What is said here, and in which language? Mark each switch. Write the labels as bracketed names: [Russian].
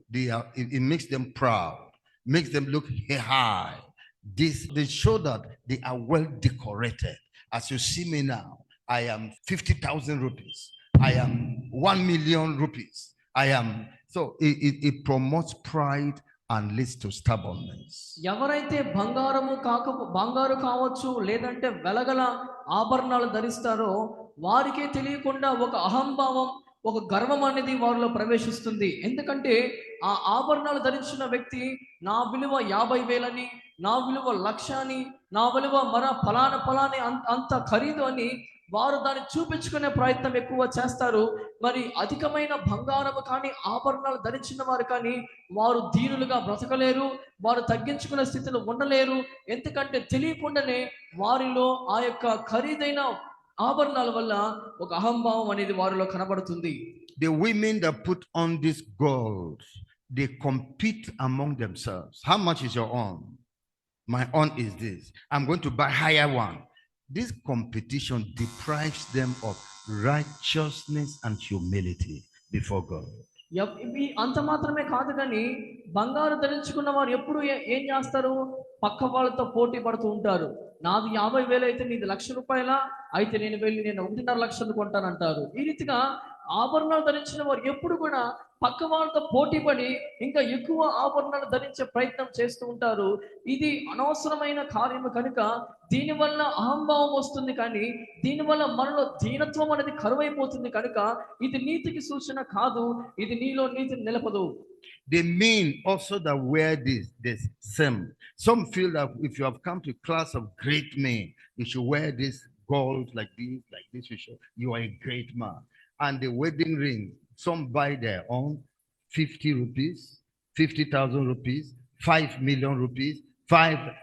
[English] It makes them proud, makes them look high. They show that they are well decorated. As you see me now, I am 50,000 rupees. I am 1 million rupees. So it promotes pride and leads to stubbornness. [Telugu] ఎవరైతే బంగారు కావచ్చు, లేదంటే వెలగల ఆభరణాలు ధరిస్తారో వారికే తెలియకుండా ఒక అహంభావం, ఒక గర్వం అనేది వారిలో ప్రవేశిస్తుంది. ఎందుకంటే ఆ ఆభరణాలు ధరించిన వ్యక్తి నా విలువ 50,000 నా విలువ 1,00,000 నా విలువ ఫలాని అంత ఖరీదు అని వారు దాన్ని చూపించుకునే ప్రయత్నం ఎక్కువ చేస్తారు. మరి అధికమైన బంగారము కానీ ఆభరణాలు ధరించిన వారు కానీ వారు దీనులుగా బ్రతకలేరు, వారు తగ్గించుకునే స్థితిలో ఉండలేరు. ఎందుకంటే తెలియకుండానే వారిలో ఆ యొక్క ఖరీదైన ఆభరణాల వల్ల ఒక అహంభావం అనేది వారిలో కనబడుతుంది. [English] The women that put on this gold, they compete among themselves. How much is your own? My own is this. I'm going to buy higher one. This competition deprives them of righteousness and humility before God. [Telugu] ఇవి అంత మాత్రమే కాదు, కానీ బంగారు ధరించుకున్న వారు ఎప్పుడు ఏం చేస్తారు, పక్క వాళ్ళతో పోటీ పడుతూ ఉంటారు. నాది 50,000 అయితే నీది 1,00,000 రూపాయల, అయితే నేను వెళ్ళి 1.5 లక్షలు కొంటానంటారు. ఈ రీతిగా ఆభరణాలు ధరించిన వారు ఎప్పుడు కూడా పక్క వాళ్ళతో పోటీ పడి ఇంకా ఎక్కువ ఆభరణాలు ధరించే ప్రయత్నం చేస్తూ ఉంటారు. ఇది అనవసరమైన కార్యము కనుక దీనివల్ల అహంభావం వస్తుంది, కానీ దీనివల్ల మనలో దీనత్వం అనేది కరువైపోతుంది కనుక ఇది నీతికి సూచన కాదు, ఇది నీలో నీతిని నిలపదు. [English] The men also that wear this same. Some feel that if you have come to a class of great men, you should wear this gold like this. You are a great man. And the wedding ring, some buy their own 50 rupees, 50,000 rupees, 5 million rupees, 5.